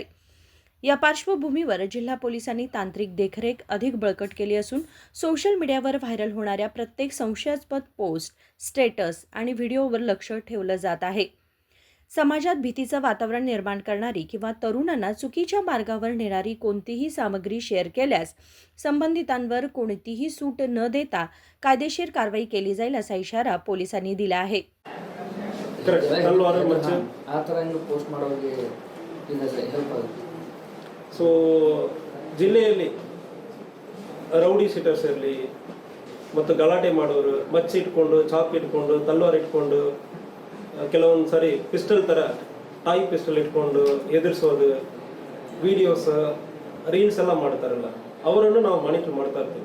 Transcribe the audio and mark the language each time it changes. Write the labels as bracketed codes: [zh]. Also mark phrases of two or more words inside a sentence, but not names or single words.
[mr] या पार्श्वभूमीवर जिल्हा पोलिसांनी तांत्रिक देखरेख अधिक बळकट केली असून सोशल मीडियावर व्हायरल होणाऱ्या प्रत्येक संशयास्पद पोस्ट, स्टेटस आणि व्हिडिओवर लक्ष ठेवलं जात आहे. समाजात भीतीचं वातावरण निर्माण करणारी किंवा तरुणांना चुकीच्या मार्गावर नेणारी कोणतीही सामग्री शेअर केल्यास संबंधितांवर कोणतीही सूट न देता कायदेशीर कारवाई केली जाईल असा इशारा पोलिसांनी दिला आहे. [kn] ಜಿಲ್ಲೆಯಲ್ಲಿ [en] rowdy sheeters [kn] ಇರಲಿ ಮತ್ತು ಗಲಾಟೆ ಮಾಡೋರು ಮಚ್ಚಿ ಇಟ್ಕೊಂಡು ಚಾಕ್ ಇಟ್ಕೊಂಡು ತಲ್ವಾರ್ ಇಟ್ಕೊಂಡು ಕೆಲವೊಂದು ಸಾರಿ ಪಿಸ್ಟಲ್ ಥರ [en] toy pistol [kn] ಇಟ್ಕೊಂಡು ಎದುರಿಸೋದು [en] videos reels [kn] ಎಲ್ಲ ಮಾಡ್ತಾರಲ್ಲ ಅವರನ್ನು ನಾವು ಮಾನಿಟರ್ ಮಾಡ್ತಾ ಇರ್ತೀವಿ.